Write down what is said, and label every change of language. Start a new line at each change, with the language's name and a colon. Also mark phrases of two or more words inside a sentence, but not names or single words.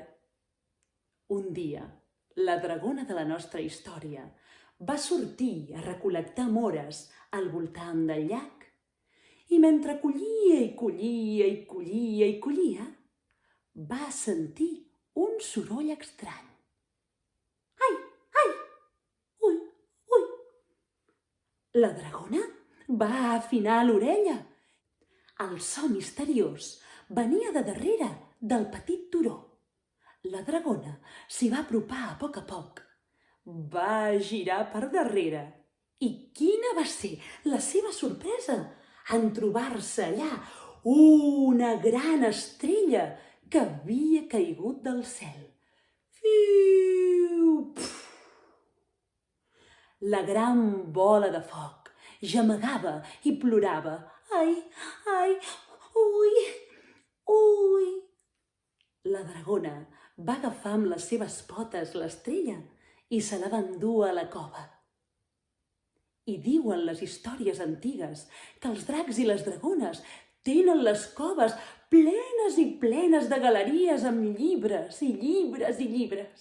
Catalan: Un dia, la dragona de la nostra història va sortir a recol·lectar mores al voltant del llac i mentre collia i collia i collia i collia, va sentir un soroll estrany. Ai, ai, ui, ui. La dragona va afinar l'orella. El so misteriós venia de darrere del petit turó. La dragona s'hi va apropar a poc, va girar per darrere i quina va ser la seva sorpresa en trobar-se allà una gran estrella que havia caigut del cel. Fiu! La gran bola de foc gemegava i plorava. Ai, ai, ui, ui. La dragona va agafar amb les seves potes l'estrella i se la va endur a la cova. I diuen les històries antigues que els dracs i les dragones tenen les coves plenes i plenes de galeries amb llibres i llibres i llibres.